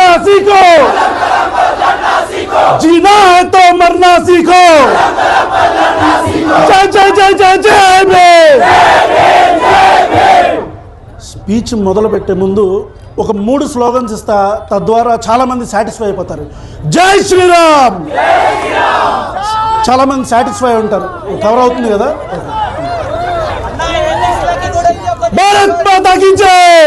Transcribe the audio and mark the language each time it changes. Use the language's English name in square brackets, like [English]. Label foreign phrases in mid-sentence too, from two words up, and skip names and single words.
[Hindi] सीखो, जीना है तो मरना सीखो। जय जय जय जय जय भीम। [Telugu] స్పీచ్ మొదలు పెట్టే ముందు ఒక 3 స్లోగన్స్ ఇస్తా, తద్వారా చాలా మంది సాటిస్ఫై అయిపోతారు. [Hindi] जय श्रीराम. [Telugu] చాలా మంది సాటిస్ఫై ఉంటారు. కవర్ అవుతుంది కదా? [Hindi] भारत माता की जय.